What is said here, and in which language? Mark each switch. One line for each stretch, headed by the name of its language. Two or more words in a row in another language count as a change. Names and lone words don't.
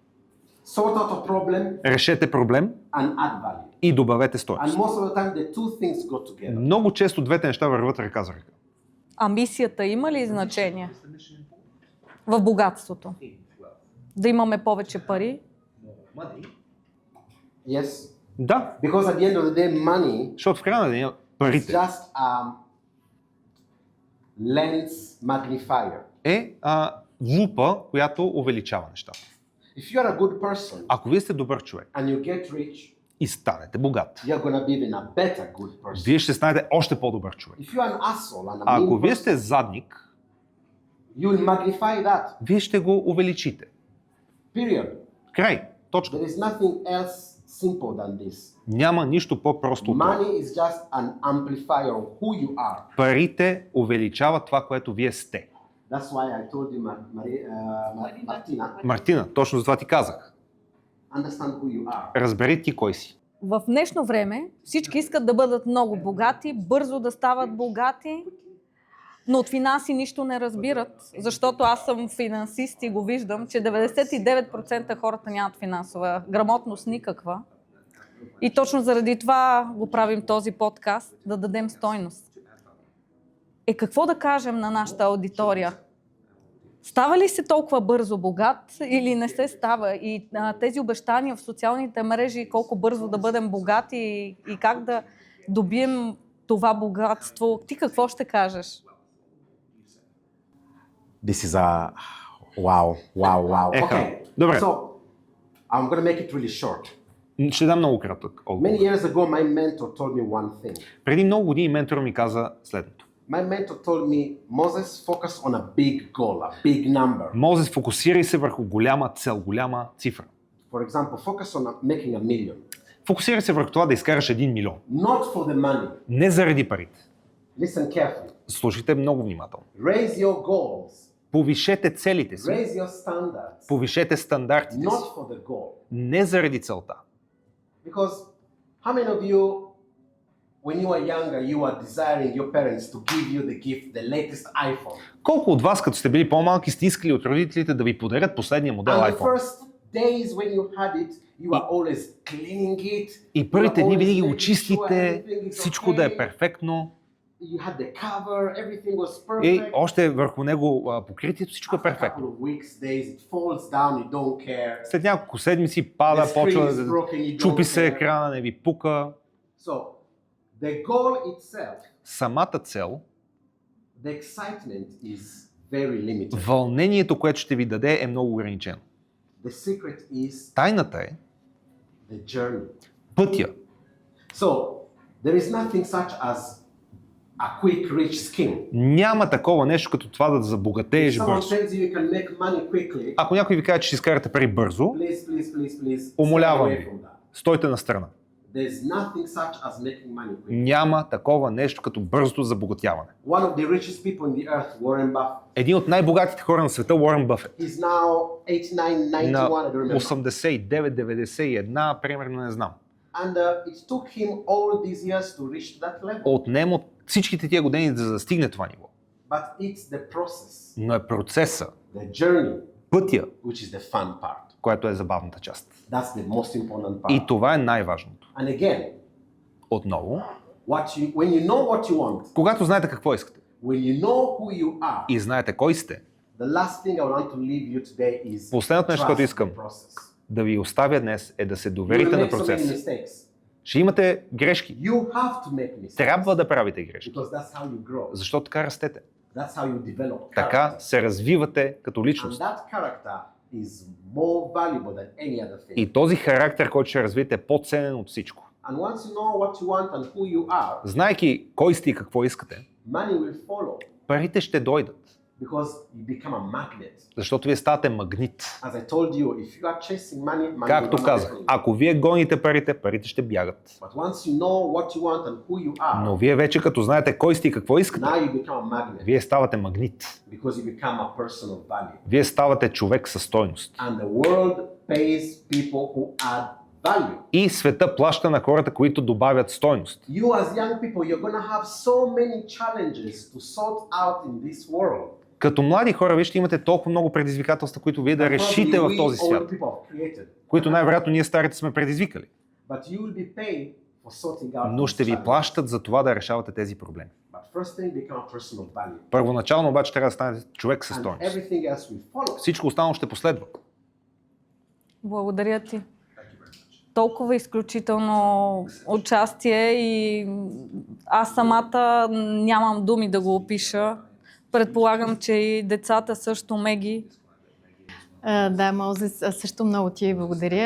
English: Sort out a problem
Bulgarian: Решете проблем
English: and add value.
Bulgarian: и добавете
English: And
Bulgarian: стойност.
English: most of the time, the two things go together.
Bulgarian: Много често двете неща върват ръка за ръка. А мисията има ли значение в богатството? Да имаме повече пари?
English: Yes,
Bulgarian: Да,
English: because at the end of the day, money
Bulgarian: защото в края на деня
English: is
Bulgarian: парите
English: just a lens magnifier.
Bulgarian: е лупа, която увеличава нещата.
English: If you are a good person
Bulgarian: Ако вие сте добър човек
English: and you get rich,
Bulgarian: и станете богат,
English: you're going to be even a better good person.
Bulgarian: вие ще станете още по-добър човек.
English: If you are an asshole and a
Bulgarian: А ако
English: mean
Bulgarian: вие
English: person,
Bulgarian: сте задник,
English: you will magnify that.
Bulgarian: вие ще го увеличите.
English: Period.
Bulgarian: Край. Точка.
English: There is nothing else simple than this.
Bulgarian: Няма нищо по-просто от това.
English: Money is just an amplifier of who you are.
Bulgarian: Парите увеличават това, което вие сте.
English: That's why I told you, Martina,
Bulgarian: Мартина, точно за това ти казах.
English: understand who you are.
Bulgarian: Разбери ти кой си. В днешно време всички искат да бъдат много богати, бързо да стават богати, но от финанси нищо не разбират, защото аз съм финансист и го виждам, че 99% хората нямат финансова грамотност никаква. И точно заради това го правим този подкаст, да дадем стойност. Какво да кажем на нашата аудитория? Става ли се толкова бързо богат или не се става? И тези обещания в социалните мрежи, колко бързо да бъдем богати и как да добием това богатство, ти какво ще кажеш?
English: This is a wow.
Bulgarian: Еха, добре.
English: So, I'm going to make it really short.
Bulgarian: Ще дам много кратък отговор.
English: Many years ago, my mentor told me one thing.
Bulgarian: Преди много години ментор ми каза следното.
English: My mentor told me, Moses, focus on a big goal, a big number.
Bulgarian: Мозес, фокусирай се върху голяма цел, голяма цифра.
English: For example, focus on making $1 million.
Bulgarian: Фокусирай се върху това да изкараш 1 милион.
English: Not for the money.
Bulgarian: Не заради парите.
English: Listen carefully.
Bulgarian: Слушайте много внимателно.
English: Raise your goals.
Bulgarian: Повишете целите си.
English: Raise your standards.
Bulgarian: Повишете стандартите си.
English: Not for the goal.
Bulgarian: Не заради целта.
English: Because how many of you, when you are younger, you are desiring your parents to give you the gift, the latest iPhone?
Bulgarian: Колко от вас, като сте били по-малки, сте искали от родителите да ви подарят последния модел
English: And the
Bulgarian: iPhone?
English: first days when you had it, you are always cleaning it.
Bulgarian: И първите
English: You are
Bulgarian: дни
English: always
Bulgarian: винаги
English: making
Bulgarian: го
English: sure
Bulgarian: чистите,
English: everything is
Bulgarian: всичко да е
English: okay.
Bulgarian: перфектно.
English: You had the cover, everything was
Bulgarian: И
English: perfect.
Bulgarian: още върху него покритието, всичко е
English: After a couple
Bulgarian: перфектно.
English: of weeks, days, it falls down, you don't care.
Bulgarian: След няколко седмици пада,
English: The screen
Bulgarian: почва
English: is
Bulgarian: да
English: broken, you don't
Bulgarian: чупи се
English: care.
Bulgarian: екрана, не ви пука.
English: So, the goal itself,
Bulgarian: Самата цел,
English: the excitement is very limited.
Bulgarian: вълнението, което ще ви даде, е много ограничено.
English: The secret is
Bulgarian: Тайната е
English: the journey.
Bulgarian: пътя.
English: So, there is nothing such as a quick rich scheme.
Bulgarian: Няма такова нещо като това да забогатееш
English: Someone
Bulgarian: бързо.
English: tells you you can make money quickly.
Bulgarian: Ако някой ви каже, че ще изкарате пари бързо,
English: Please, stay
Bulgarian: умолявам
English: away
Bulgarian: ви,
English: from that.
Bulgarian: стойте на страна.
English: There's nothing such as making money quickly.
Bulgarian: Няма такова нещо като бързото забогатяване.
English: One of the richest people in the earth, Warren Buffett,
Bulgarian: Един от най-богатите хора на света, Уорън Бъфет,
English: he's now 89, 91,
Bulgarian: на
English: I don't remember.
Bulgarian: 89-91, примерно не знам.
English: And it took him all these years to reach that level.
Bulgarian: Отнема всичките тия години да достигне това ниво.
English: But it's the process,
Bulgarian: Но е процеса,
English: the journey,
Bulgarian: пътя,
English: which is the fun part.
Bulgarian: което е забавната част.
English: That's the most important part.
Bulgarian: И това е най-важното.
English: And again,
Bulgarian: Отново,
English: when you know what you want,
Bulgarian: когато знаете какво искате
English: when you know who you are,
Bulgarian: и знаете кой сте,
English: the last thing I want to leave you today is
Bulgarian: последното нещо, което
English: trust
Bulgarian: искам
English: the process.
Bulgarian: да ви оставя днес, е да се
English: You will
Bulgarian: доверите на
English: make so many
Bulgarian: процеса.
English: mistakes.
Bulgarian: Ще имате грешки.
English: You have to make mistakes.
Bulgarian: Трябва да правите грешки,
English: Because that's how you grow.
Bulgarian: защото така растете.
English: That's how you develop.
Bulgarian: Така
English: character.
Bulgarian: се развивате като
English: And
Bulgarian: личност.
English: that character is more valuable than any other thing.
Bulgarian: И този характер, който ще развиете, е по-ценен от всичко.
English: And once you know what you want and who you are,
Bulgarian: Знайки кой сте и какво искате,
English: money will follow
Bulgarian: парите ще дойдат,
English: because you become a magnet.
Bulgarian: защото вие ставате магнит.
English: As I told you, if you are chasing money
Bulgarian: Както
English: will
Bulgarian: казах,
English: not
Bulgarian: ако вие гоните парите, парите ще бягат.
English: But once you know what you want and who you are,
Bulgarian: Но вие вече като знаете кой сте и какво искате,
English: now you become a magnet
Bulgarian: вие ставате магнит.
English: because you become a person of value.
Bulgarian: Вие ставате човек със стойност.
English: And the world pays people who add value.
Bulgarian: И света плаща на хората, които добавят стойност.
English: You as young people, you're going to have so many challenges to sort out in this world.
Bulgarian: Като млади хора, вие ще имате толкова много предизвикателства, които вие да
English: That
Bulgarian: решите
English: probably
Bulgarian: в този
English: we
Bulgarian: свят,
English: old people have created.
Bulgarian: които най-вероятно ние старите сме предизвикали.
English: But you will be paid for sorting out
Bulgarian: Но
English: these
Bulgarian: ще ви
English: challenges.
Bulgarian: плащат за това да решавате тези проблеми.
English: But first thing, become a person of value.
Bulgarian: Първоначално обаче трябва да станете човек със
English: And
Bulgarian: стойност.
English: everything else will follow.
Bulgarian: Всичко останало ще последва. Благодаря ти. Толкова изключително участие и аз самата нямам думи да го опиша. Предполагам, че и децата също, Меги. Да, Мозес, аз също много ти благодаря.